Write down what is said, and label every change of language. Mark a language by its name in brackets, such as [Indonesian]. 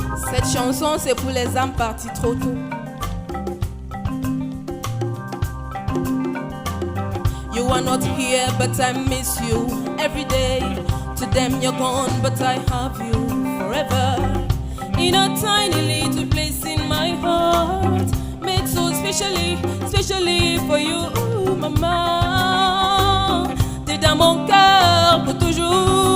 [French] Cette chanson, c'est pour les âmes parties trop tôt. [English] You are not here, but I miss you every day. To them you're gone, but I have you forever. In a tiny little place in my heart, made so specially, specially for you, maman. [French] T'es dans mon cœur pour toujours.